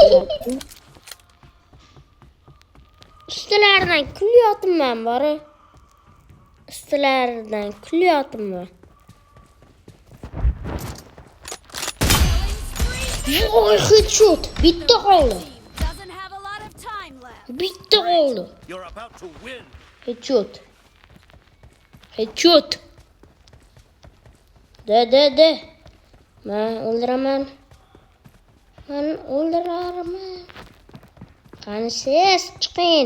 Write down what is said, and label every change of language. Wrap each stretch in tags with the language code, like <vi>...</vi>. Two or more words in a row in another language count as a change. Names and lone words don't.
<uz>Ustilaridan kulyapman bor. Ustilaridan kulyapman. Voy, headshot. Bitta qoldi.</uz> <en>You're about to win.</en> <uz>Headshot. De. Men o'ldiraman. Qani siz chiqing.</uz>